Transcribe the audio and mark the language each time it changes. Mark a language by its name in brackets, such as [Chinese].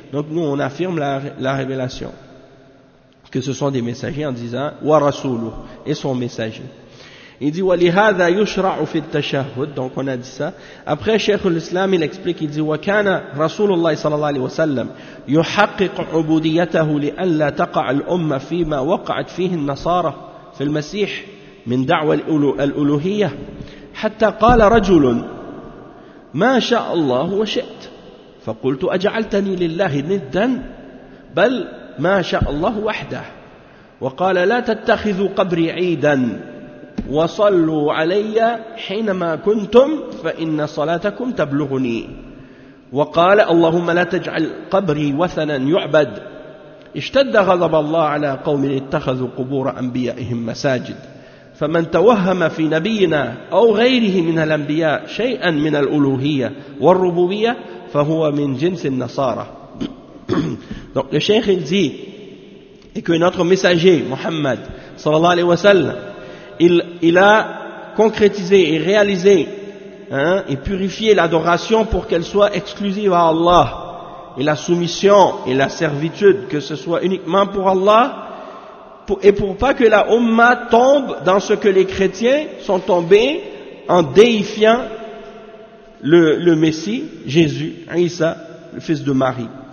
[French] Donc nous on affirme la révélation, que ce sont des messagers, en disant wa rasuluh et son messager. Il dit [Arabic] وَلِهَذَا يُشْرَعُ فِي التَّشَهُدِ. [French] Donc on a dit ça. Après, Cheikh l'Islam, il explique, il dit [Arabic] وَكَانَ رَسُولُ اللَّهِ صَلَى اللَّهِ عَلَيْهِ وَسَلَّمْ يُحَقِّقُ عُبُودِيَتَهُ لِأَلَّا تَقَعَ الْأُمَّةِ فِي مَا وَقَعَتْ فِيهِ النَّصَارَةِ فِي الْمَسِيحِ مِنْ دَعْوَ الْأُلُوهِيَةِ حَتَّى قَالَ رَجُلٌ مَا شَاءَ اللَّهُ وَشِئْتْ فَقُلْتُ أَجَعَلْتَنِي لِلَّهِ نِدًّا بَلْ مَا شَاءَ اللَّهُ وَحْدَهُ وَقَالَ لَا تَتَّخِذُوا قَبْرِي عِيدًا وصلوا علي حينما كنتم فإن صلاتكم تبلغني وقال اللهم لا تجعل قبري وثنا يعبد اشتد غضب الله على قوم اتخذوا قبور أنبيائهم مساجد فمن توهم في نبينا أو غيره من الأنبياء شيئا من الألوهية والربوبية فهو من جنس النصارى. [French] Donc le cheikh il dit, et que notre messager Muhammad sallallahu alayhi wa sallam, Il a concrétisé et réalisé, hein, et purifié l'adoration pour qu'elle soit exclusive à Allah, et la soumission et la servitude que ce soit uniquement pour Allah, pour pas que la Ummah tombe dans ce que les chrétiens sont tombés en déifiant le Messie, Jésus, Isa, le fils de Marie.